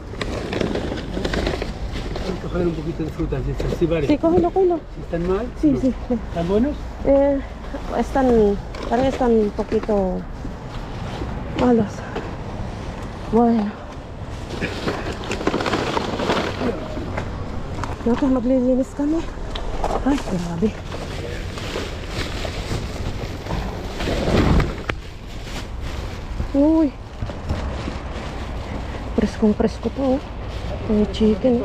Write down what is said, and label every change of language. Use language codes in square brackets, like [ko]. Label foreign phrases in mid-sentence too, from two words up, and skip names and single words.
[es] Coger un poquito de frutas de estas, sí, vale. Sí, cógelo. ¿Están mal? Sí, No. sí. ¿Están buenos? Parang están un poquito malos. Bueno. [tl] Naku, maglilinis kami. Ay, grabe. Uy. Preskong-presko pa, oh. Yung chicken.